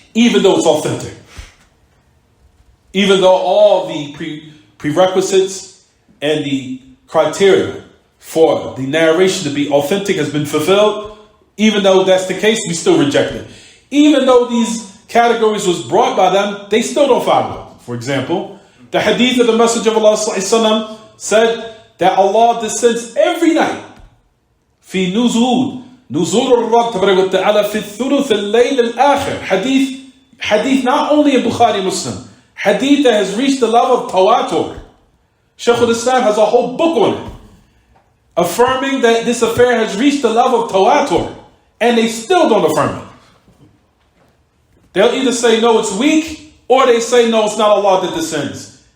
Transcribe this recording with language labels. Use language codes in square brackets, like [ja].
[en] Even though it's authentic. Even though all the prerequisites and the criteria for the narration to be authentic has been fulfilled, even though that's the case, we still reject it. Even though these categories was brought by them, they still don't follow it. For example, the hadith of the Messenger of Allah ﷺ said that Allah descends every night. [ar] في نزول الرب تبارك وتعالى في الثلث الليل الآخر. [en] Hadith not only in Bukhari Muslim, hadith that has reached the level of tawatur. Shaykh al-Islam has a whole book on it, affirming that this affair has reached the level of tawatur, and they still don't affirm it. They'll either say no, it's weak, or they say no, it's not Allah that descends.